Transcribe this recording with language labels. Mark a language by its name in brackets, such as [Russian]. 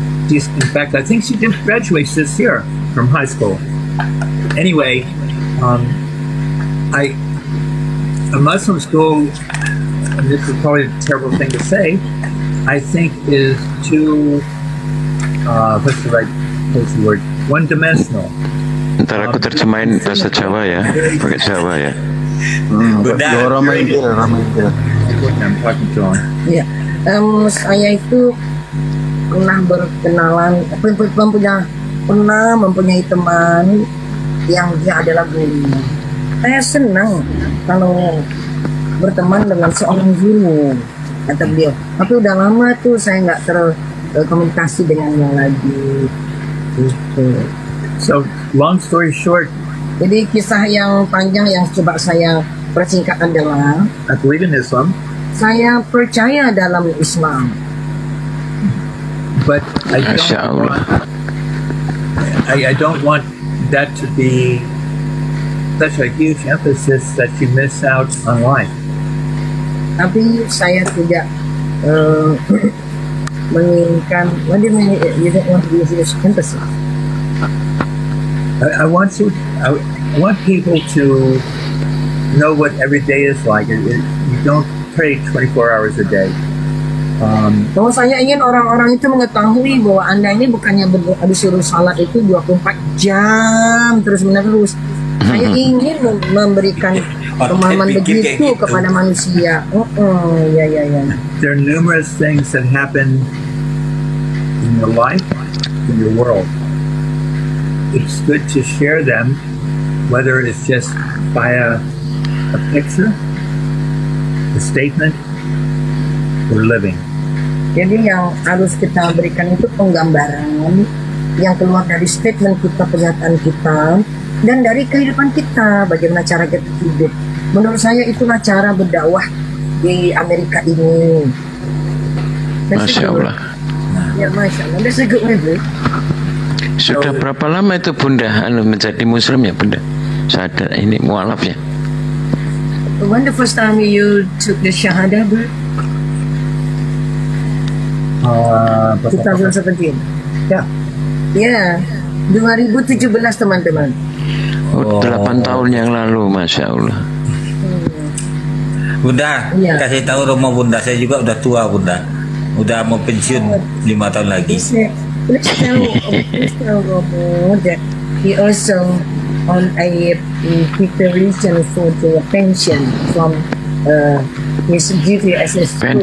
[English] In fact, I think she just graduates this year from high school. Anyway, a Muslim school, and this is probably a terrible thing to say, I think is too, what's the word? One-dimensional. [Indonesian] Ntar aku terjemahin bahasa Jawa ya, pakai Jawa ya. Ramai. [English] I'm talking to him. [Indonesian] Ya, saya itu pernah berkenalan, pernah mempunyai teman yang dia adalah guru. Saya senang kalau berteman dengan seorang guru, kata beliau. Tapi udah lama tuh saya nggak terkomunikasi dengannya lagi. Gitu. [English] So, long story short, [Indonesian] Jadi kisah yang panjang yang coba saya persingkat adalah [English] I believe in Islam, [Indonesian] saya percaya dalam Islam. [English] but [Arabic] Masya Allah. [English] I don't want that to be such a huge emphasis that you miss out on life. [Indonesian] Tapi saya tidak menginginkan. [English] What do you mean you don't want to be huge emphasis? I want people to know what every day is like. You don't pray 24 hours a day. [Indonesian] Bahwa saya ingin orang-orang itu mengetahui bahwa Anda ini bukannya disuruh salat itu 24 jam terus-menerus. Saya ingin memberikan pemahaman begitu kepada manusia. Ya. [English] There are numerous things that happen in your life, in your world. It's good to share them, whether it's just via a picture, a statement, or living. [Indonesian] Jadi yang harus kita berikan itu penggambaran yang keluar dari statement kita, pernyataan kita, dan dari kehidupan kita, bagaimana cara kita hidup. Menurut saya itulah cara berdakwah di Amerika ini. [Arabic] Masya Allah. [English] Ya, [Arabic] Masya Allah. [English] That's a good way, bro. [Indonesian] Sudah berapa lama itu Bunda menjadi Muslim ya Bunda? Sadar ini mualaf ya. [English] When the first time you took the Shahada, bro? 2017. Yeah. [Indonesian] Ya, 2017 teman-teman. Oh, 8 tahun yang lalu, [Arabic] Masya Allah. [Indonesian] Bunda, Iya. kasih tahu Romo Bunda, saya juga udah tua Bunda. Udah mau pensiun 5 tahun lagi. [English] Let's tell Romo that he also on a preparation for the pension from his duty as a school.